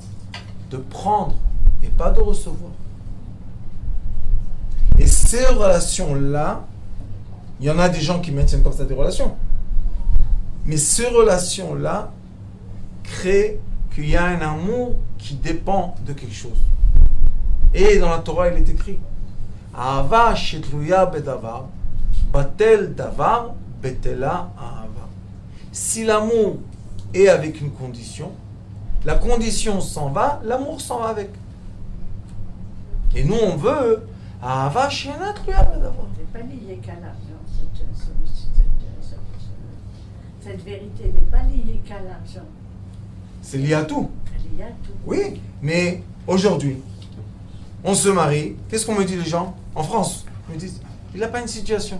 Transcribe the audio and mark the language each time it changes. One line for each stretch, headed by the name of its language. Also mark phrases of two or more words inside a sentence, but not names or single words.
French: De prendre et pas de recevoir. Et ces relations-là, il y en a des gens qui maintiennent comme ça des relations. Mais ces relations-là créent qu'il y a un amour qui dépend de quelque chose. Et dans la Torah, il est écrit
Hebrew: אהבה שתלויה בדבר, בטל דבר, בטלה אהבה.
French: Si l'amour est avec une condition, la condition s'en va, l'amour s'en va avec. Et nous, on veut
Hebrew: אהבה שאינה תלויה בדבר.
French: C'est pas lié qu'à l'argent, cette vérité n'est pas liée qu'à l'argent. C'est lié à tout. Elle est liée à tout. Oui, mais aujourd'hui, on se marie. Qu'est-ce qu'on me dit les gens? En France, ils me disent, il n'a pas une situation.